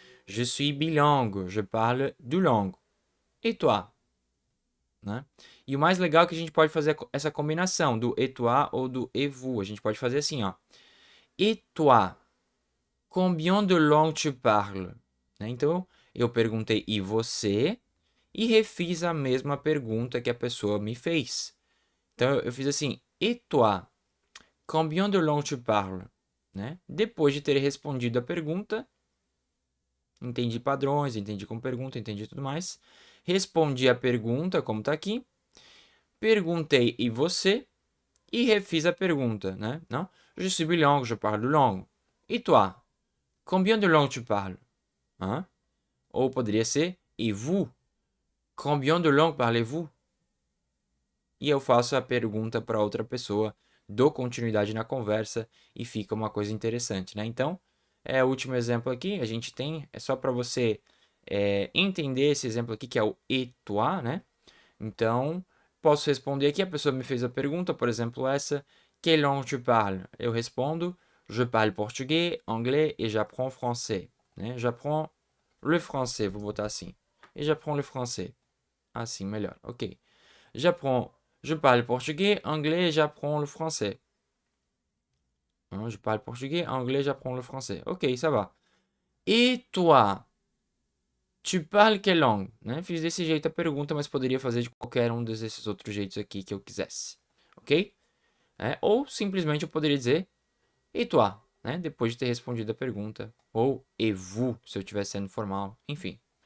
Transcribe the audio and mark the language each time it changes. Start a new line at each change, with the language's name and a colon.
French: Je suis bilingue, je parle deux langues. Et toi? Né?
Portuguese: E o mais legal é que a gente pode fazer essa combinação do et toi ou do et vous. A gente pode fazer assim, ó.
French: Et toi? Combien de langues tu parles? Né?
Portuguese: Então, eu perguntei e você? E refiz a mesma pergunta que a pessoa me fez. Então, eu fiz assim, et toi?
French: Combien de langues tu parles? Né?
Portuguese: Depois de ter respondido a pergunta, entendi padrões, entendi como pergunta, entendi tudo mais. Respondi a pergunta, como está aqui. Perguntei, e você? E refiz a pergunta, né? Não?
French: Je suis bilingue, je parle deux langues. Et toi? Combien de langues tu parles? Hein?
Portuguese: Ou poderia ser,
French: et vous? Combien de langues parlez-vous?
Portuguese: E eu faço a pergunta para outra pessoa, dou continuidade na conversa e fica uma coisa interessante, né? Então, o último exemplo aqui, a gente tem, é só para você entender esse exemplo aqui, que é o et toi, né? Então, posso responder aqui, a pessoa me fez a pergunta, por exemplo, essa,
French: quelle langue tu parles?
Portuguese: Eu respondo,
French: je parle portugais, anglais et j'apprends français, né? J'apprends le français,
Portuguese: vou botar assim.
French: Et j'apprends le français.
Portuguese: Assim, melhor, ok.
French: Je parle portugais, anglais, j'apprends le français. Je parle portugais, anglais, j'apprends le français. Ok, ça va. Et toi? Tu parles quelle langue? Né?
Portuguese: Fiz desse jeito a pergunta, mas poderia fazer de qualquer um desses outros jeitos aqui que eu quisesse. Ok? Ou simplesmente eu poderia dizer et toi? Né? Depois de ter respondido a pergunta. Ou et vous, se eu estiver sendo formal. Enfim.